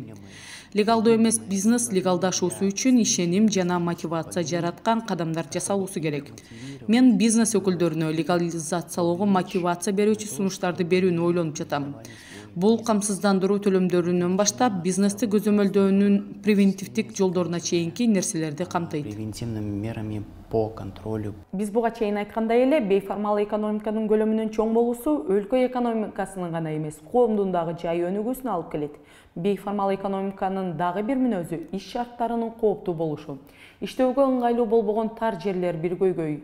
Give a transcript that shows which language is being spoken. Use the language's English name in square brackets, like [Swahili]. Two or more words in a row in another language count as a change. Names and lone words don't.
[Kyrgyz] Легалдуу эмес бизнес легалдашуусу үчүн ишеним жана мотивация жараткан кадамдар жасалуусу керек. Мен бизнес өкүлдөрүнө легализациялоого мотивация берүүчү сунуштарды берүүнү ойлонуп жатам. Бул камсыздандыруу төлөмдөрүнөн баштап бизнести көзөмөлдөөнүн превентивдик жолдоруна чейинки нерселерди камтыйт. [Russian] Превентивными мерами по контролю. [Kyrgyz] Биз буга чейин айткандай эле, бейформал экономиканын көлөмүнүн чоң болуусу өлкө экономикасынын гана эмес, коомдун дагы жай өнүгүүсүнө алып келет. Бейформал экономиканын дагы бир мүнөзү иш шарттарынын кооптуу болушу. Иштөөгө ыңгайлуу болбогон тар жерлер бир көйгөй.